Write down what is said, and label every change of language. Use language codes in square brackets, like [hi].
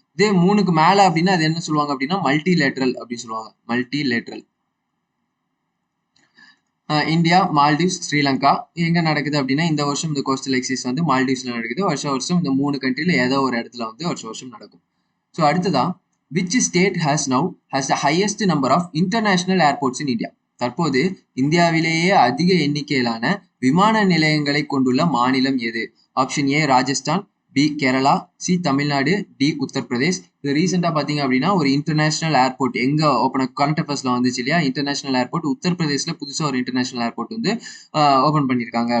[ta] இதே 3க்கு மேல அப்படின்னா அது என்ன சொல்லுவாங்க அப்படின்னா மல்டிலேட்ரல் அப்படின்னு சொல்லுவாங்க. மல்டிலேட்ரல். இந்தியா, மால்டீவ்ஸ், ஸ்ரீலங்கா எங்க நடக்குது அப்படின்னா இந்த வருஷம் இந்த கோஸ்டல் எக்ஸசைஸ் வந்து மால்டீவ்ஸ்ல நடக்குது. வருஷம் இந்த 3 கண்ட்ரில ஏதோ ஒரு இடத்துல வந்து வருஷம் நடக்கும். ஸோ அடுத்ததா, [en] which state has the highest number of international airports in India? [ta] தற்போது இந்தியாவிலேயே அதிக எண்ணிக்கையிலான விமான நிலையங்களை கொண்டுள்ள மாநிலம் எது? Option A Rajasthan, B Kerala, C Tamil Nadu, D Uttar Pradesh. இது ரீசெண்டா பாத்தீங்க அப்படின்னா ஒரு இன்டர்நேஷனல் ஏர்போர்ட் எங்க ஓப்பன் கரண்ட் அஃபேர்ஸ்ல வந்துச்சு இல்லையா? இன்டர்நேஷனல் ஏர்போர்ட் உத்தரப்பிரதேஷ்ல புதுசா ஒரு இன்டர்நேஷனல் ஏர்போர்ட் வந்து ஓபன் பண்ணிருக்காங்க.